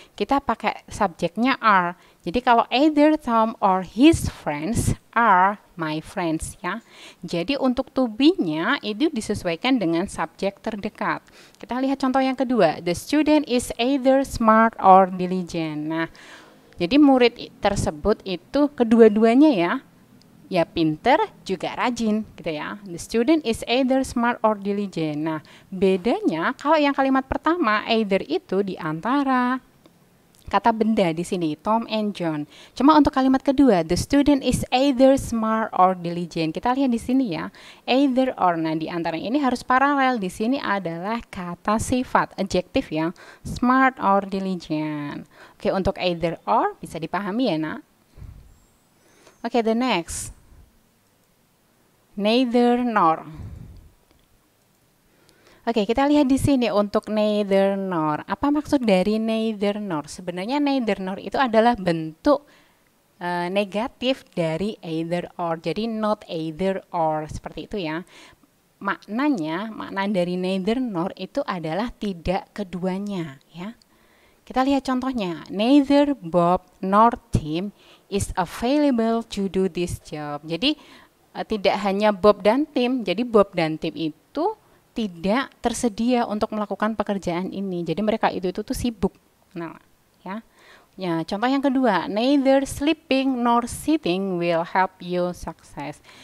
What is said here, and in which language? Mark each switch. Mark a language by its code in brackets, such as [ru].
[id] Kita pakai subjeknya are. Jadi kalau [en] either Tom or his friends are my friends ya. [id] Jadi untuk to be-nya itu disesuaikan dengan subjek terdekat. Kita lihat contoh yang kedua. [en] The student is either smart or diligent. [id] Nah, jadi murid tersebut itu kedua-duanya ya. Ya pinter juga rajin gitu ya. [en] The student is either smart or diligent. [id] Nah, bedanya kalau yang kalimat pertama either itu di antara kata benda di sini Tom and John. Cuma untuk kalimat kedua [en] the student is either smart or diligent. [id] Kita lihat di sini ya, either or. Nah, di antara ini harus paralel. Di sini adalah kata sifat adjektif ya, smart or diligent. Oke, untuk either or bisa dipahami ya, Nak. Oke, [en] the next. Neither nor. [id] Oke, kita lihat di sini untuk neither nor. Apa maksud dari neither nor? Sebenarnya neither nor itu adalah bentuk negatif dari either or. Jadi not either or seperti itu ya. Makna dari neither nor itu adalah tidak keduanya ya. Kita lihat contohnya. [en] Neither Bob nor Tim is available to do this job. [id] Jadi tidak hanya Bob dan Tim. Jadi Bob dan Tim itu tidak tersedia untuk melakukan pekerjaan ini. Jadi mereka itu tuh sibuk. Nah, ya. Ya, contoh yang kedua, [en] neither sleeping nor sitting will help you success.